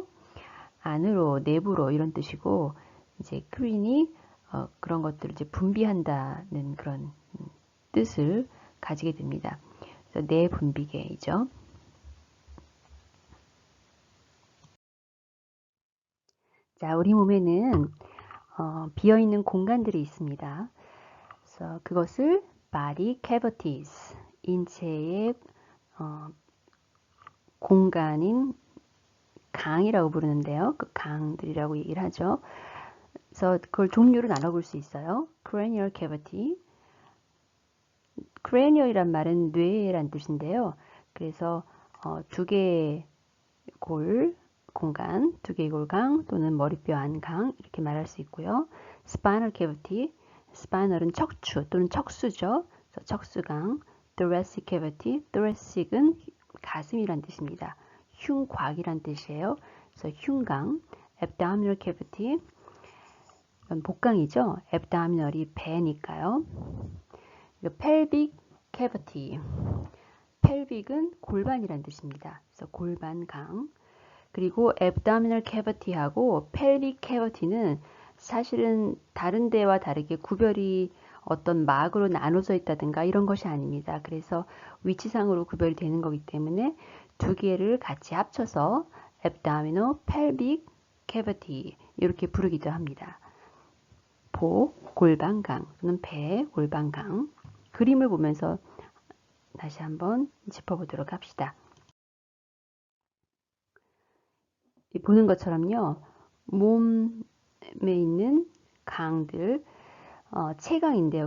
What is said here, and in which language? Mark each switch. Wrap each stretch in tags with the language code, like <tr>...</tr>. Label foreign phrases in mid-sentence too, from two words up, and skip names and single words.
<ko>안으로, 내부로 이런 뜻이고 이제 크린이 그런 것들을 이제 분비한다는 그런 뜻을 가지게 됩니다. 그래서 내분비계이죠. 자, 우리 몸에는 비어있는 공간들이 있습니다. 그래서 그것을</ko> <en>body cavities,</en> <ko>인체의 공간인 강이라고 부르는데요. 그 강들이라고 얘기를 하죠. 그래서 그걸 종류로 나눠볼 수 있어요.</ko> <en>cranial cavity.</en> <ko>cranial이란 말은 뇌란 뜻인데요. 그래서 두 개의 골 공간, 두 개의 골강 또는 머리뼈 안강 이렇게 말할 수 있고요.</ko> <en>spinal cavity,</en> <ko>spinal은 척추 또는 척수죠. 그래서 척수강,</ko> <en>thoracic cavity,</en> <ko>thoracic은 가슴이란 뜻입니다. 흉곽이란 뜻이에요. 그래서 흉강,</ko> <en>abdominal cavity,</en> <ko>복강이죠. abdominal이 배니까요.</ko> <en>pelvic cavity,</en> <ko>pelvic은 골반이란 뜻입니다. 그래서 골반강. 그리고</ko> <en>abdominal cavity</en> <ko>하고</ko> <en>pelvic cavity</en> <ko>는 사실은 다른 데와 다르게 구별이 어떤 막으로 나눠져 있다든가 이런 것이 아닙니다. 그래서 위치상으로 구별이 되는 거기 때문에 두 개를 같이 합쳐서</ko> <en>abdominal pelvic cavity</en> <ko>이렇게 부르기도 합니다. 복, 골반강 또는 배, 골반강. 그림을 보면서 다시 한번 짚어보도록 합시다. 보는 것처럼요. 몸에 있는 강들, 체강인데요.</ko>